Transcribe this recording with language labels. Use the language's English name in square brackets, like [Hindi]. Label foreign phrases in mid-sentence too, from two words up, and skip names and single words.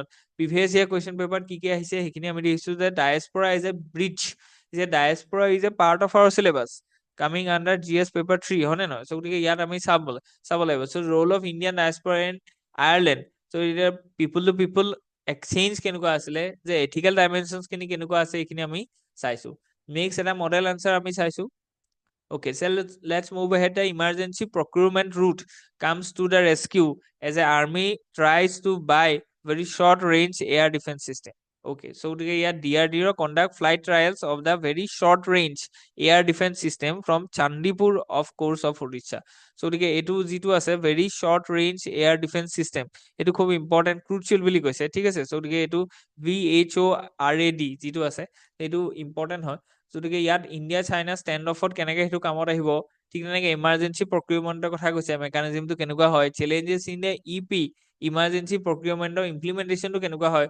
[English] previous year question paperত [Assamese] কি কি আহিছে সেইখিনি আমি দেখিছো যে [English] diaspora is a bridge, [Assamese] যে [English] diaspora is a part of our syllabus coming under GS paper 3 [Assamese] হয়নে নহয়। চ' গতিকে ইয়াত আমি চাব লাগিব। চ' [English] role of Indian diaspora and Ireland, [Assamese] চ' এতিয়া [English] people to people exchange [Assamese] কেনেকুৱা আছিলে, যে [English] ethical dimensions [Assamese] খিনি কেনেকুৱা আছে এইখিনি আমি চাইছো। নেক্সট এটা [English] model answer [Assamese] আমি চাইছো। [English] Okay, so let's move ahead. The emergency procurement route comes to the rescue as the army tries to buy very short range air defense system. Okay, so here DRDO conduct flight trials of the very short range air defense system from Chandipur of course of Odisha. So [Assamese] এটু যেটো আছে [English] very short range air defense system, [Assamese] এটু খুব [English] important crucial [Assamese] বুলি কৈছে, ঠিক আছে। সো এটু VHORAD যেটো আছে এটু important হয়। গতিকে ইয়াত [English] India China stand offত [Assamese] কেনেকে সেইটো কামত আহিব, ঠিক তেনেকে [English] emergency procurementৰ [Assamese] কথা কৈছে, মেকানিজমটো কেনেকুৱা হয়, [English] challenges in the EP emergency procurementৰ implementationটো [Assamese] কেনেকুৱা হয়।